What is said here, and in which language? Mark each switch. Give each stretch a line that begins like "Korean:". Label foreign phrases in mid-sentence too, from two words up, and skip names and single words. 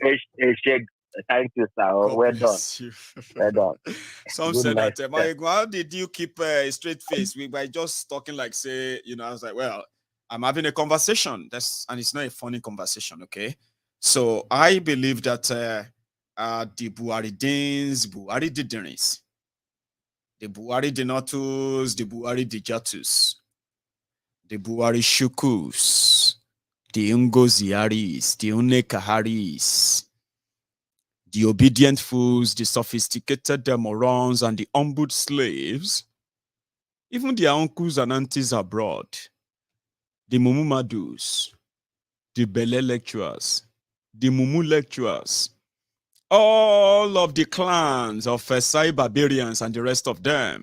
English: Thank you, sir. Well done. Well done. Some said that, how did you keep a straight face? We were just talking like, say, I was like, well, I'm having a conversation. And it's not a funny conversation, okay? So I believe that the Buhari Dins, Buhari Didiris, the Buhari Denotus, the Buhari Dijatus, the Buhari Shukus, the Ungoziaris, the Unekaharis, the obedient fools, the sophisticated morons, and the humbled slaves, even their uncles and aunties abroad, the Mumumadus, the Bele lecturers, the Mumu lecturers, all of the clans of Sai barbarians and the rest of them.